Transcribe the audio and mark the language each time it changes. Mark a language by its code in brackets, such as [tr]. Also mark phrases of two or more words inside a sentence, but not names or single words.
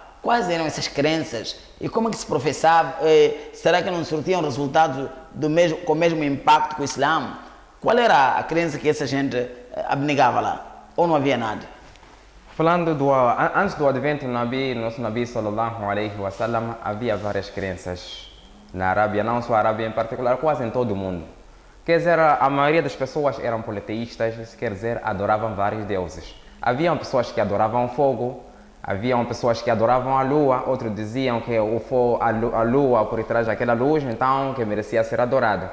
[pt] Quais eram essas crenças? E como é que se professava? Será que não surtiam resultados com o mesmo impacto que o Islã? Qual era a crença que essa gente abnegava lá? Ou não havia nada? Falando antes do advento do nosso Nabi [ar] صلى الله عليه وسلم, [pt] havia várias crenças na Arábia, não só a Arábia em particular, quase em todo o mundo. Quer dizer, a maioria das pessoas eram politeístas, quer dizer, adoravam vários deuses. Haviam pessoas que adoravam fogo, haviam pessoas que adoravam a lua, outros diziam que a lua por trás daquela luz, então que merecia ser adorada.